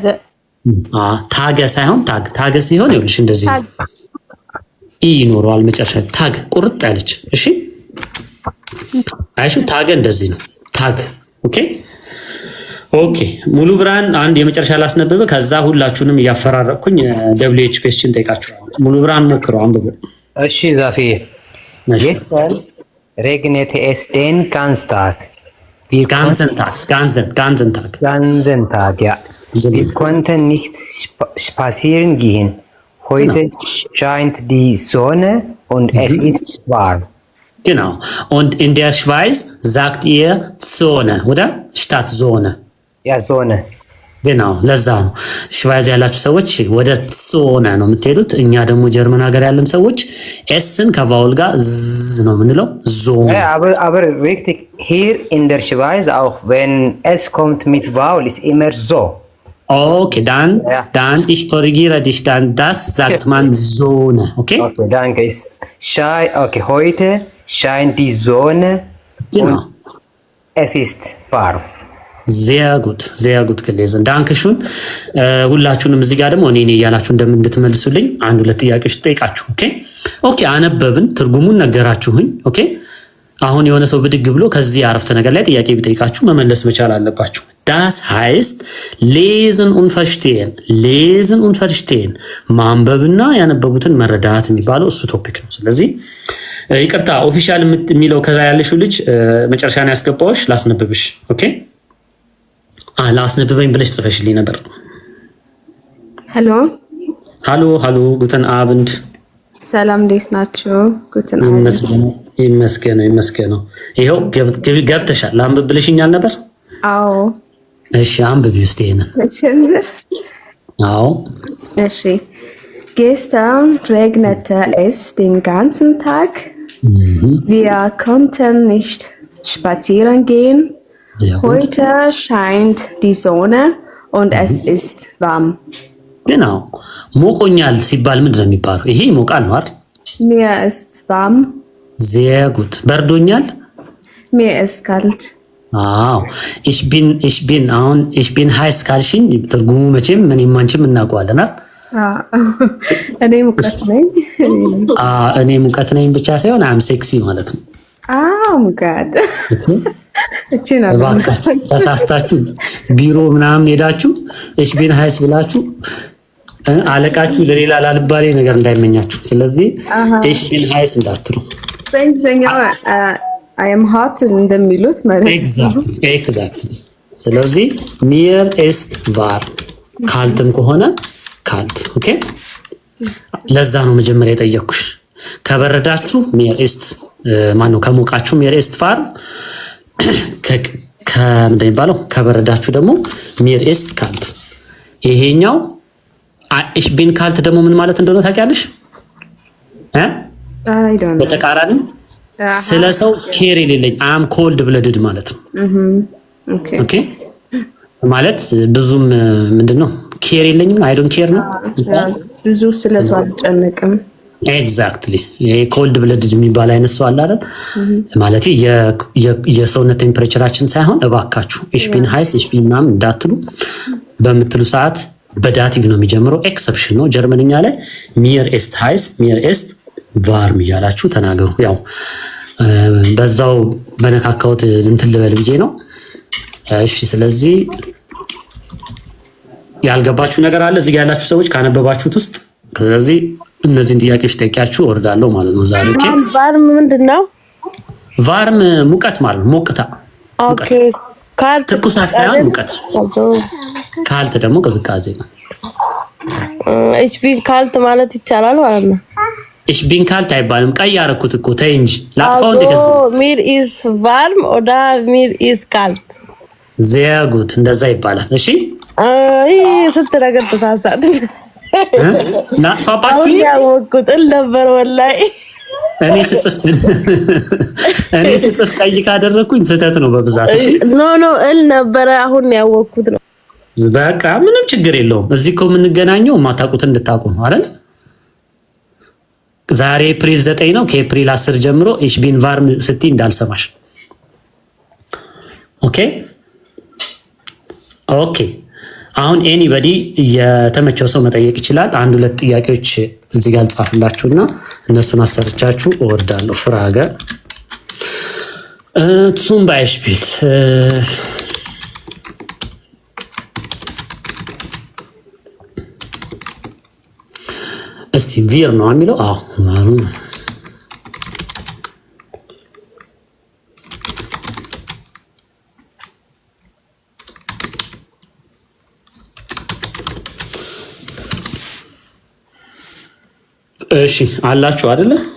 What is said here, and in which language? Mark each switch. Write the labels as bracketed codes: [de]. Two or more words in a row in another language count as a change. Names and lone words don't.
[am] ታገ ሳይሆን ታገ ሲሆን ይኸውልሽ እንደዚህ ኢ ይኖረዋል መጨረሻ ታግ ቁርጥ ያለች። እሺ አይሹ ታገ እንደዚህ ነው ታግ። ኦኬ ሙሉ ብርሃን አንድ የመጨረሻ ላስነበበ ከዛ ሁላችሁንም እያፈራረቅኩኝ ደብሊው ኤች ኩዌስችን ጠይቃችኋለሁ። ሙሉ ብርሃን ሞክረው አንብቡ። [de] እሺ ዛፌ gestern regnete es den ganzen Tag, ja. Wir konnten nicht spazieren gehen. Heute scheint die Sonne und es ist warm. Genau. Und in der Schweiz sagt ihr Sonne, oder? Statt Sonne. Ja, Sonne. [am] genau ለዛ ነው ሽዋይዝ ያላችሁ ሰዎች ወደ ሶነ ነው የምትሄዱት። እኛ ደግሞ ጀርመን ሀገር ያለን ሰዎች ኤስን ከቫውል ጋር ዝ ነው የምንለው ዞን። [de] aber richtig hier in der Schweiz auch wenn es kommt mit Vowel ist immer so. Okay, dann ich korrigiere dich, dann das sagt man Sonne, okay? Okay, danke. Okay, heute scheint die Sonne. Genau. Und es ist warm. sehr gut gelesen. danke schön. [am] ሁላችሁንም እዚህ ጋር ደግሞ እኔ ያላችሁ እንድትመልሱልኝ አንድ ሁለት ጥያቄዎች ጠይቃችሁ። ኦኬ አነበብን፣ ትርጉሙን ነገራችሁኝ። ኦኬ አሁን የሆነ ሰው ብድግ ብሎ ከዚህ አረፍተ ነገር ላይ ጥያቄ ቢጠይቃችሁ መመለስ መቻል አለባችሁ። [de] das heißt lesen und verstehen [am] ማንበብና ያነበቡትን መረዳት የሚባለው እሱ ቶፒክ ነው። ስለዚህ ይቅርታ ኦፊሻል የሚለው ከዛ ያለሽው ልጅ መጨረሻ ነው ያስገባውሽ ላስነብብሽ። ኦኬ ላስነብበኝ ብለሽ ጽፈሽልኝ ነበር። ሃሎ [de] Guten Abend [am] ሰላም እንዴት ናችሁ? [de] Guten Abend [am] ይመስገነው። ይሄው ገብተሻል። ላንብብ ብለሽኛል ነበር። አዎ እሺ አንብቢ እስቲ ይሄንን። አዎ [de] እሺ gestern regnete es den ganzen Tag. Wir konnten nicht spazieren gehen. Heute scheint die Sonne und es ist warm. Genau. [am] ሞቆኛል ሲባል ምንድን ነው የሚባለው? ይሄ ሞቃል ነው አይደል? [de] Mir ist warm. Sehr gut. በርዶኛል? Mir ist kalt. [am] አዎ [de] ich bin heiß [am] ካልሽኝ ትርጉሙ መቼም ምንም አንቺም እናውቀዋለን አይደል? እኔ ሙቀት ነኝ ብቻ ሳይሆን [en] am sexy [am] ማለት ነው። ጋድ ተሳስታችሁ ቢሮ ምናምን ሄዳችሁ እሺ [de] bin heiß [am] ብላችሁ አለቃችሁ ለሌላ ላልባሌ ነገር እንዳይመኛችሁ። ስለዚህ እሺ [de] bin heiß [am] እንዳትሉ። በእንግሊዝኛው [en] I am hot [am] እንደሚሉት ማለት ነው። ኤግዛክትሊ። ስለዚህ [de] mir ist warm [am] ካልትም ከሆነ ካልት። ኦኬ ለዛ ነው መጀመሪያ የጠየኩሽ። ከበረዳችሁ [de] mir ist [am] ማነው ከሞቃችሁ [de] mir ist warm [am] ከምንድን ነው የሚባለው? ከበረዳችሁ ደግሞ [de] mir ist kalt። [am] ይሄኛው [de] ich bin kalt [am] ደግሞ ምን ማለት እንደሆነ ታውቂያለሽ? በተቃራኒ ስለ ሰው ኬር የሌለኝ [en] am cold blooded [am] ማለት ነው። ኦኬ ማለት ብዙም ምንድነው ኬር የለኝም [en] I don't care [am] ነው። ብዙ ስለ ሰው አልጨነቅም። ኤግዛክትሊ ይሄ [en] cold blooded [am] የሚባል አይነት ሰው አለ አይደል? ማለት የሰውነት ቴምፕሬቸራችን ሳይሆን እባካችሁ [de] ich bin heiß ich bin [am] ምናምን እንዳትሉ። በምትሉ ሰዓት በዳቲቭ ነው የሚጀምረው። ኤክሰፕሽን ነው ጀርመንኛ ላይ [de] mir ist heiß mir ist warm [am] እያላችሁ ተናገሩ። ያው በዛው በነካካውት እንትን ልበል ብዬ ነው። እሺ ስለዚህ ያልገባችሁ ነገር አለ እዚህ ጋር ያላችሁ ሰዎች ካነበባችሁት ውስጥ። ስለዚህ እነዚህን ጥያቄዎች ጠይቂያችሁ ወርዳለሁ ማለት ነው ዛሬ። ኦኬ ቫርም ምንድነው? ቫርም ሙቀት ማለት ነው። ሞቅታ። ኦኬ ካልት ትኩሳት ሳይሆን ሙቀት። ካልት ደግሞ ቅዝቃዜ ነው። ኤችቢ ካልት ማለት ይቻላል ማለት ነው። [de] ich bin kalt [am] አይባልም። ቀይ አደረኩት እኮ ተይ እንጂ ላጥፋው እንደ ከዚህ [de] mir ist warm oder mir ist kalt sehr gut [am] እንደዛ ይባላል። እሺ አይ ስትረገጥ ተሳሳት ላጥፋባችሁ ያወቁት ነበር ወላሂ እኔ ስጽፍ ቀይ ካደረኩኝ ስህተት ነው በብዛት። እሺ ኖ እል ነበር አሁን ያወቁት ነው። በቃ ምንም ችግር የለውም። እዚህ እኮ የምንገናኘው ማታውቁት እንድታውቁ ነው አይደል? ዛሬ ኤፕሪል 9 ነው። ከኤፕሪል 10 ጀምሮ [de] ich bin warm [am] ስትይ እንዳልሰማሽ። ኦኬ አሁን ኤኒባዲ የተመቸው ሰው መጠየቅ ይችላል። አንድ ሁለት ጥያቄዎች እዚህ ጋር ልጻፍላችሁና እነሱን አሰርቻችሁ እወርዳለሁ። ፍራገ [de] zum Beispiel [am] እስቲ ቪር ነው የሚለው አዎ እሺ አላችሁ አይደለ?